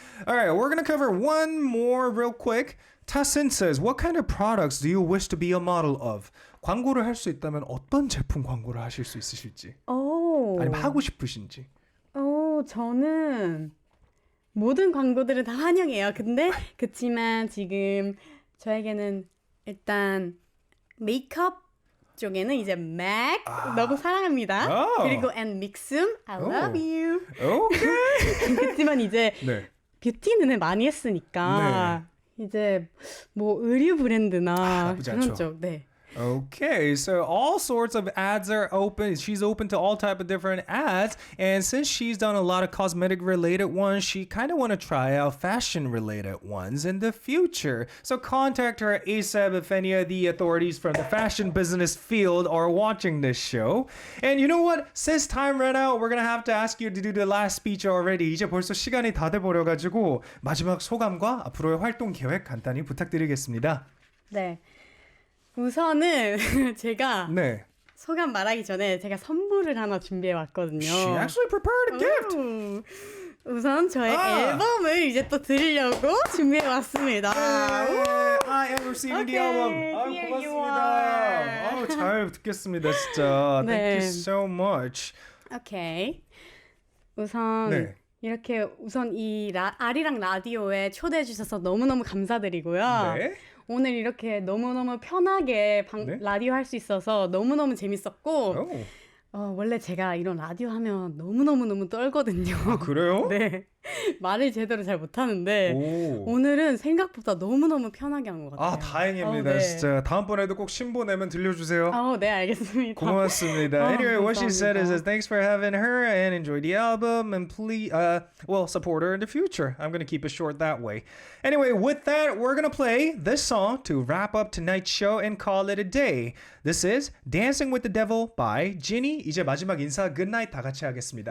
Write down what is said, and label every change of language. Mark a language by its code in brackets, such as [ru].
[en] Alright, we're gonna cover one more real quick. Tasin says, what kind of products do you wish to be a model of? [ko] 광고를 할 수 있다면 어떤 제품 광고를 하실 수 있으실지? 아니면 하고 싶으신지? 저는 모든 광고들은 다 환영해요. 근데 그치만 지금 저에게는 일단 메이크업 쪽에는 이제 맥 너무 사랑합니다. 그리고 [en] and 믹숨 I love you. Okay. [ko] 그치만 이제 뷰티는 많이 했으니까 이제 뭐 의류 브랜드나 그런 쪽. [en] Okay, so all sorts of ads are open. She's open to all type of different ads. And since she's done a lot of cosmetic related ones, she kind of want to try out fashion related ones in the future. So contact her ASAP if any of the authorities from the fashion business field are watching this show. And you know what? Since time ran out, we're going to have to ask you to do the last speech already. [ko] 이제 벌써 시간이 다 돼버려가지고 마지막 소감과 앞으로의 활동 계획 간단히 부탁드리겠습니다. 네. 우선은 제가 소감 말하기 전에 제가 선물을 하나 준비해 왔거든요. [en] She actually prepared a gift. [ko] 우선 저의 앨범을 이제 또 드리려고 준비해 왔습니다. [en] I am receiving the album. here you [ko] 고맙습니다. 잘 듣겠습니다, 진짜. 네. [en] Thank you so much. [ko] 오케이. 우선 네. 이렇게 우선 이 아리랑 라디오에 초대해 주셔서 너무너무 감사드리고요. 네. 오늘 이렇게 너무너무 편하게 네. 라디오 할 수 있어서 너무너무 재밌었고 오. 원래 제가 이런 라디오 하면 너무너무 떨거든요. 아, 그래요? 네. 말을 제대로 잘 못하는데 오. 오늘은 생각보다 너무너무 편하게 한 것 같아요. 아, 다행입니다. 네. 진짜 다음번에도 꼭 신보 내면 들려주세요. 네, 알겠습니다. 고맙습니다. [en] Anyway, what she said is [ko] 감사합니다. [en] thanks for having her and enjoy the album and please, support her in the future. I'm going to keep it short that way. Anyway, with that, we're going to play this song to wrap up tonight's show and call it a day. This is Dancing with the Devil by JINI. [ko] 이제 마지막 인사 [en] good night [ko] 다 같이 하겠습니다.